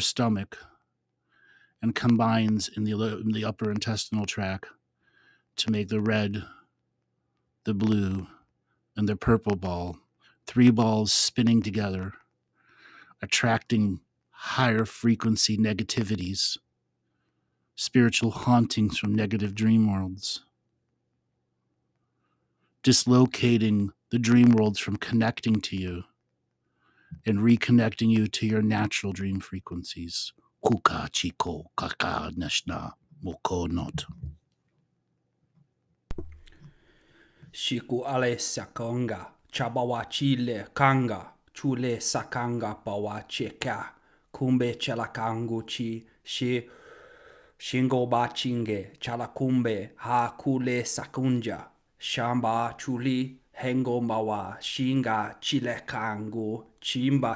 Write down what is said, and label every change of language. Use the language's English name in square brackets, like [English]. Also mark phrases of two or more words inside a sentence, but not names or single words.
[English] stomach, and combines in the upper intestinal tract to make the red, the blue, and the purple ball, 3 balls spinning together, attracting higher frequency negativities, spiritual hauntings from negative dream worlds, dislocating the dream worlds from connecting to you and reconnecting you to your natural dream frequencies. Kuka chiko kaka nashna moko not. Shiku ale sakonga, chabawa chile kanga, chule sakanga bawa cheka, kumbe chalakangu chi, shingo ba chinge, chalakumbe, ha kule sakunja, shamba chuli, hengo mawa, shinga chile kangu, chimba